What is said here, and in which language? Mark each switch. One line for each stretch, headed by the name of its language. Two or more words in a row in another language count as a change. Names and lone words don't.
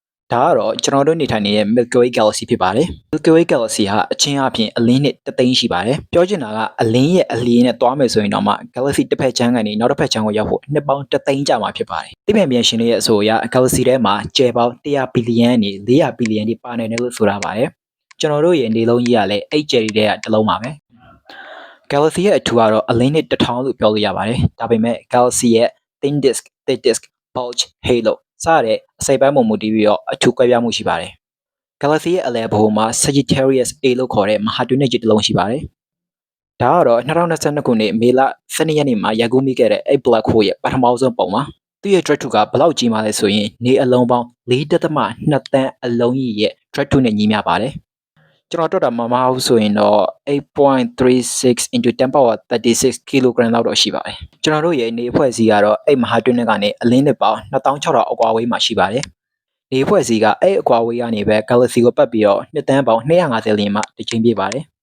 Burmese: ဒါကတော့ကျွန်တော်တို့နေထိုင်နေတဲ့ Milky Way Galaxy ဖြစ်ပါတယ်။ Milky Way Galaxy ဟာအချင်းအပြင်အလင်းနှစ်တသိန်းရှိပါတယ်။ပြောချင်တာကအလင်းရဲ့အလျင်နဲ့တွားမယ်ဆိုရင်တော့မှ Galaxy တစ်ဖက်ချမ်းကနေနောက်တစ်ဖက်ချမ်းကိုရောက်ဖို့နှစ်ပေါင်းတသိန်းကြာမှာဖြစ်ပါတယ် ။သိပ္ပံပညာရှင်တွေရဲ့အဆိုအရ Galaxy ထဲမှာကျယ်ပေါင်း100ဘီလီယံနဲ့400ဘီလီယံတိပါနိုင်တယ်လို့ဆိုတာပါတယ်။ကျွန်တော်တို့ရဲ့နေလုံးကြီးကလည်းအဲ့ကျယ်ရီတဲ့ကတစ်လုံးပါပဲ။ Galaxy ရဲ့အထူကတော့အလင်း နှစ်1000လို့ပြောလို့ရပါတယ်။ဒါပေမဲ့ Galaxy ရဲ့
English: thin disk, thick disk, bulge,
Burmese: halo စတဲ့အစိပ်ပိုင်းပုံမူတည်ပြီးတော့အထူးကွဲပြားမှုရှိပါတယ်။ Galaxy ရဲ့အလယ်ဘုံ မှာ Sagittarius A လို့ခေါ်တဲ့မဟာတွင်းနက်ကြီးတစ်လုံးရှိပါတယ်။ဒါကတော့2022ခုနှစ်မေလ12ရက်နေ့မှာရိုက်ကူးမိခဲ့တဲ့ အဲ့
English: black hole
Burmese: ရဲ့ပထမဆုံးပုံပါ။သူ့ရဲ့ drag 2ကဘယ်လောက်ကြီးမှလဲဆိုရင်နေအလုံးပေါင်း4.2သန်းအလုံးကြီးရဲ့ drag 2နဲ့ညီမျှပါတယ်။ကျွန်တော်တွက်တာမမှားဘူးဆိုရင်တော့8.36
English: into 10 power 36 kilogram
Burmese: လောက်တော့ရှိပါတယ်။ကျွန်တော်တို့ရဲ့နေအဖွဲ့အစည်းကတော့အဲ့မဟာတွင်းနဲ့ကနေအလင်းနှစ်ပေါင်း2600အကွာအဝေးမှာရှိပါတယ်။နေအဖွဲ့အစည်းကအဲ့အကွာအဝေးကနေပဲ Galaxy ကိုပတ်ပြီးတော့နှစ်တန်းပေါင်း250လျင်မှတစ်ချိန်ပြပါတယ်။